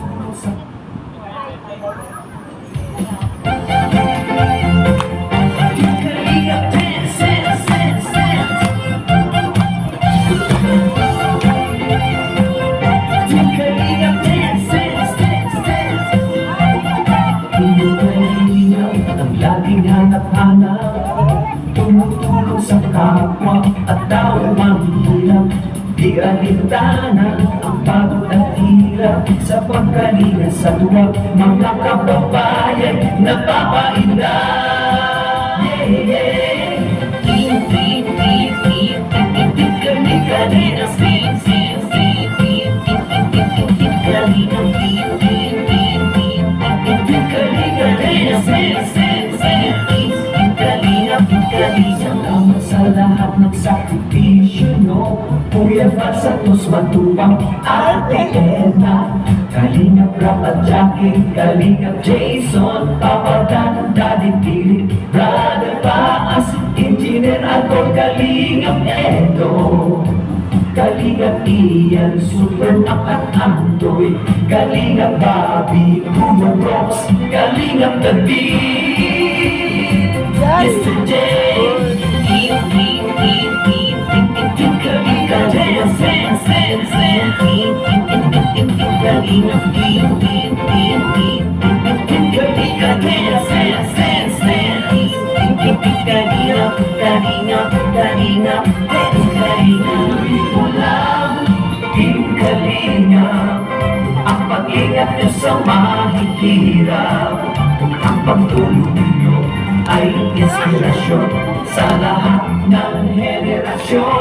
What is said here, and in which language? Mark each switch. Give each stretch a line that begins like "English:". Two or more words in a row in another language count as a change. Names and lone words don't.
English: sa Kalingap dance, dance, dance, dance. Kalingap dance, dance, dance, dance.
Filipino: Kalingap ang laging hanap-hanap, tumutulong sa kapwa at tao mahirap. Di alintana ang pagod at hirap sa pagkalinga sa tuwag mga kababayan napapainda.
English: Yeah, yeah. Beep, beep, beep, beep, beep, beep, kalina, beep, beep, beep, beep, beep, beep, beep, beep, kalina, beep, beep, beep, beep, beep, beep, kalina, beep, beep, beep, beep, beep, kalina, kalina.
Filipino: Salamat sa lahat ng sakripisyo nyo, Kuya Val Santos Matubang, Ate Edna, Kalingap Rap at Jackie, Kalingap Jason, Papa Dan, Daddy Billy, Brother Paas, Engineer Agor, Kalingap Edo, Kalingap Ian, Super Mac at Andoy, Kalingap Bobby, Kuya Rox, Kalingap David, Mr. J, Beep, beep, beep, beep, beep, beep, beep,
English: Kalingap dance, dance, dance, dance, beep, beep, beep, beep, beep, beep, Kalingap beep, beep, beep, beep, beep, beep, beep, Kalingap dance, dance, dance, dance, beep, beep, beep, beep, Kalingap, Kalingap, Kalingap, dance, Kalingap.
Filipino: Mo lang, Team Kalingap, ang pag-ingat nyo sa mahihirap, ang pagtulong nyo ay inspirasyon sa lahat ng henerasyon.